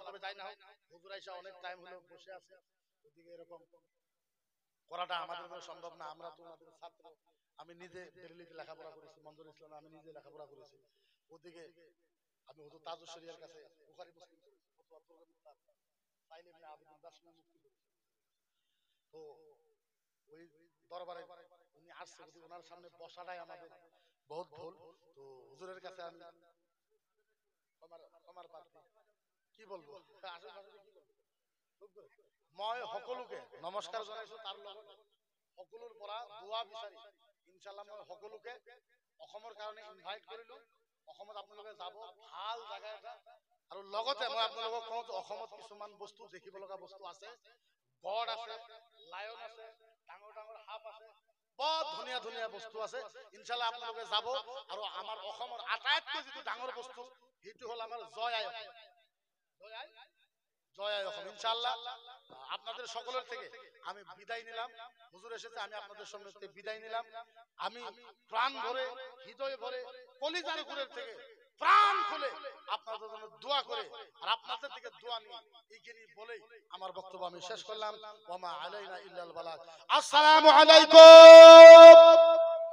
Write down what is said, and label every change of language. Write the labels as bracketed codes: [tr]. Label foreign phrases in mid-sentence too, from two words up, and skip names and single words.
[bn] তবে তাই না হোক, হুজুর আয়েশা অনেক টাইম হলো বসে আছে, ওদিকে এরকম করাটা আমাদের জন্য সম্ভব না, আমরা তো আমাদের ছাত্র, আমি নিজে দিল্লিতে লেখাপড়া করেছি, মঞ্জুর ইসলাম আমি নিজে লেখাপড়া করেছি, ওদিকে আমি হুজুর তাজুল শরিয়ার কাছে বুখারী মুসলিম ফতোয়া প্রবলেম সাইল ইবনে আবিদিন দাসমি মুফতি করেছি। তো ওই দরবারে উনি আসছে, ওনার সামনে বসাটাই আমাদের বহুত ভুল। তো হুজুরের কাছে আমি ক্ষমার প্রার্থী, কি বলবো আশেপাশে কি বলবো, [as] মই সকলোকে নমস্কাৰ জনাইছো, তাৰ লগত সকলোৰ পৰা দোয়া বিচাৰি ইনশাআল্লাহ মই সকলোকে অসমৰ কাৰণে ইনভাইট কৰিলো। অসমত আপোনালোকে যাব, ভাল জায়গা এটা, আৰু লগতে মই আপোনালোকক কওঁ যে অসমত কিছুমান বস্তু দেখিব লগা বস্তু আছে, গড় আছে, লায়ন আছে, ডাঙৰ ডাঙৰ সাপ আছে, বহুত ধুনীয়া ধুনীয়া বস্তু আছে। ইনশাআল্লাহ আপোনালোকে যাব, আৰু আমাৰ অসমৰ আটাইতকৈ যিটো ডাঙৰ বস্তু সেইটো হ'ল আমাৰ জয় আই অসম, জয় আই অসম। [bn] ইনশাআল্লাহ আপনাদের সকলের থেকে আমি বিদায় নিলাম, হুজুর এসেছে, আমি আপনাদের সামনে থেকে বিদায় নিলাম। আমি প্রাণ ভরে, হৃদয় ভরে, কলিজার গুড়ের থেকে প্রাণ খুলে আপনাদের জন্য দোয়া করে আর আপনাদের থেকে দোয়া নিয়ে এইখানে বলেই আমার বক্তব্য আমি শেষ করলাম। [ar] وما علينا إلا البلاغ. السلام عليكم.